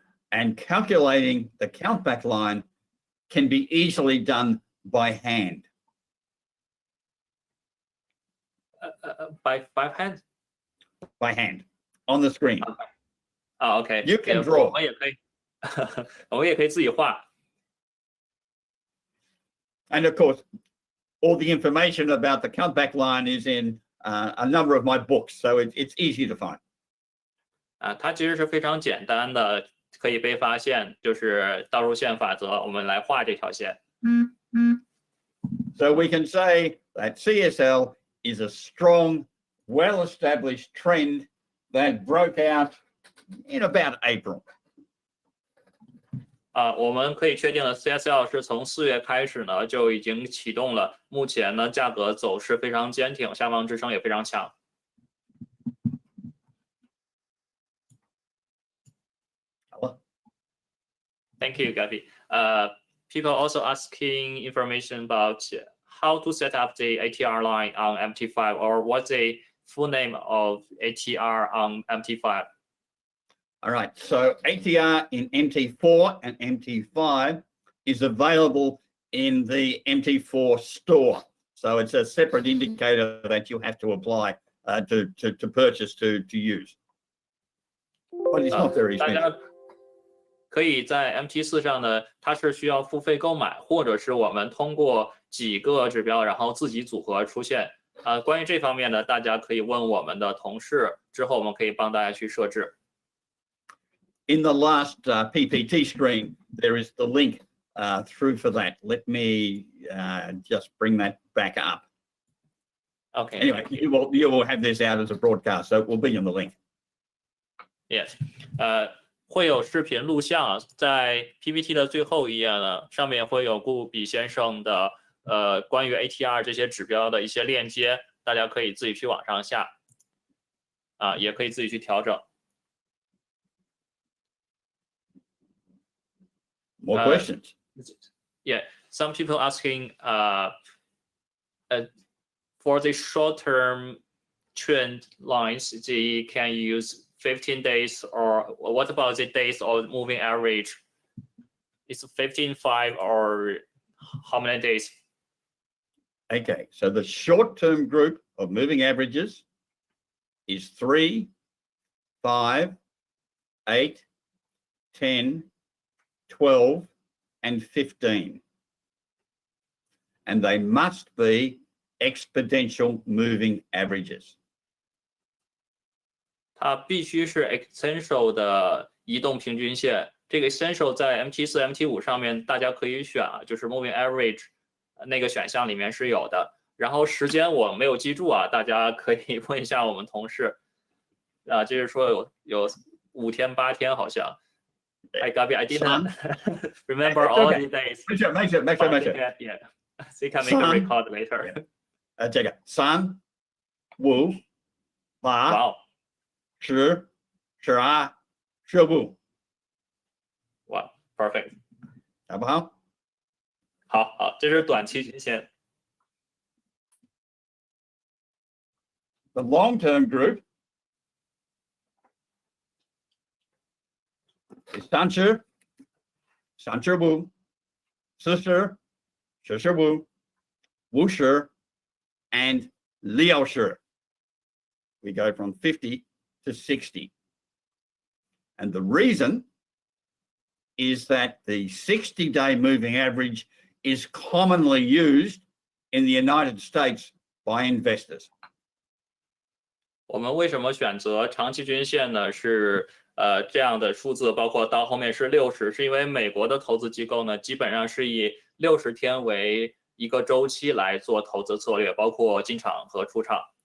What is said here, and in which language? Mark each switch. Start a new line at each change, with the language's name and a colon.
English: And calculating the countback line can be easily done by hand. By hand? By hand on the screen. OK. You can draw.
Chinese: 我们也可以，我们也可以自己画。
English: And of course, all the information about the countback line is in a number of my books, so it's easy to find.
Chinese: 它其实是非常简单的，可以被发现，就是倒数线法则，我们来画这条线。
English: So we can say that CSL is a strong, well-established trend that broke out in about April.
Chinese: 我们可以确定的 CSL 是从4月开始呢就已经启动了，目前呢价格走势非常坚挺，下方支撑也非常强。
English: Thank you, Gabby. People also asking information about how to set up the ATR line on MT5 or what's the full name of ATR on MT5. All right, so ATR in MT4 and MT5 is available in the MT4 store. So it's a separate indicator that you have to apply to purchase to use. But it's not very expensive.
Chinese: 可以在 MT4 上呢，它是需要付费购买，或者是我们通过几个指标，然后自己组合出现。关于这方面呢，大家可以问我们的同事，之后我们可以帮大家去设置。
English: In the last PPT screen, there is the link through for that. Let me just bring that back up. Okay. Anyway, you will have this out as a broadcast, so it will be in the link. Yes.
Chinese: 会有视频录像，在 PPT 的最后一页呢，上面会有顾比先生的关于 ATR 这些指标的一些链接，大家可以自己去网上下，也可以自己去调整。
English: More questions? Yeah, some people asking for the short-term trend lines, they can use 15 days, or what about the days of moving average? It's 15.5 or how many days? Okay, so the short-term group of moving averages is 3, 5, 8, 10, 12, and 15. And they must be exponential moving averages.
Chinese: 它必须是 essential 的移动平均线。这个 essential 在 MT4、MT5 上面大家可以选啊，就是 moving average 那个选项里面是有的。然后时间我没有记住啊，大家可以问一下我们同事。就是说有5天8天好像。
English: I didn't remember all the days. Make sure. Yeah, so you can make a record later.
Chinese: 这个3、5、8、
English: Wow.
Chinese: 10、12、15。
English: Wow, perfect.
Chinese: 好不好？好，这是短期均线。
English: The long-term group is 30、35、40、45、50 and 60. We go from 50 to 60. And the reason is that the 60-day moving average is commonly used in the United States by investors. 我们为什么选择长期均线呢？是这样的数字，包括到后面是60，是因为美国的投资机构呢，基本上是以60天为一个周期来做投资策略，包括进场和出场。